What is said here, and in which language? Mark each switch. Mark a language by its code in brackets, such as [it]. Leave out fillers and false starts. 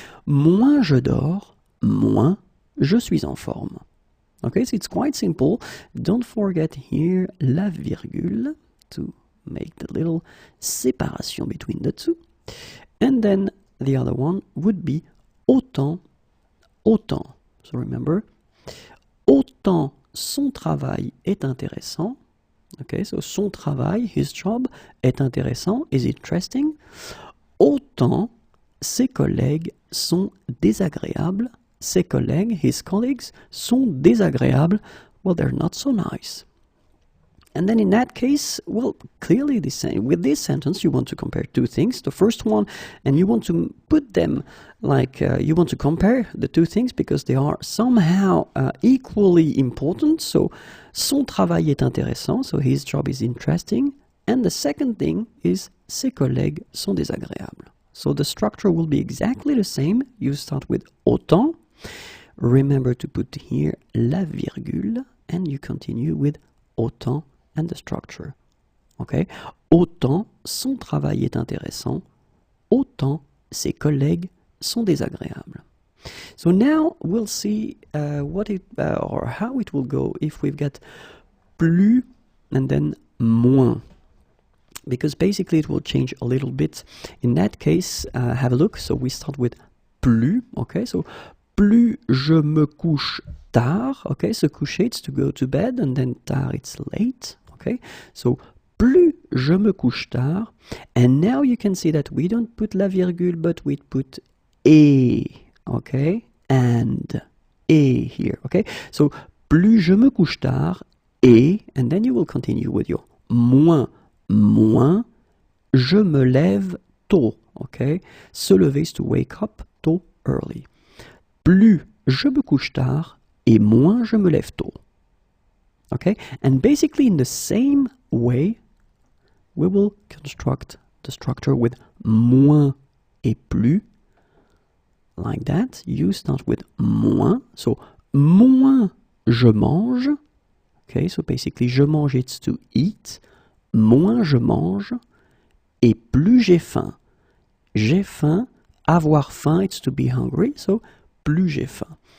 [fr] Moins je dors, moins je suis en forme. [en] Okay, so it's quite simple. Don't forget here la virgule to make the little separation between the two. And then the other one would be autant, autant. So remember, [fr] autant son travail est intéressant. [en] Okay, so [fr] son travail, [en] his job, [fr] est intéressant, [en] is interesting. [fr] Autant ses collègues sont désagréables. Ses collègues, [en] his colleagues, [fr] sont désagréables. [en] Well, they're not so nice. And then in that case, well, clearly with this sentence, you want to compare two things. The first one, and you want to put them like, you want to compare the two things because they are somehow equally important. So, [fr] son travail est intéressant, [en] so his job is interesting. And the second thing is, [fr] ses collègues sont désagréables. [en] So the structure will be exactly the same. You start with autant. Remember to put here la virgule, and you continue with autant and the structure. Okay? [fr] Autant son travail est intéressant, autant ses collègues sont désagréables. [en] So now we'll see what it or how it will go if we've got plus and then moins. Because basically it will change a little bit. In that case, have a look. So we start with plus. Okay, so [fr] plus je me couche tard. [en] Okay, so coucher it's to go to bed, and then tard it's late. Okay, so [fr] plus je me couche tard. [en] And now you can see that we don't put la virgule, but we put et. Okay, and et here. Okay, so [fr] plus je me couche tard et, [en] and then you will continue with your moins. [fr] Moins, je me lève tôt, [en] okay? Se lever is to wake up tôt, early. [fr] Plus je me couche tard, et moins je me lève tôt. [en] Okay? And basically in the same way, we will construct the structure with moins et plus. Like that, you start with moins. So, [fr] moins je mange. [en] Okay, so basically, [fr] je mange, [en] it's to eat. [fr] Moins je mange, et plus j'ai faim. J'ai faim, avoir faim, [en] it's to be hungry, so [fr] plus j'ai faim.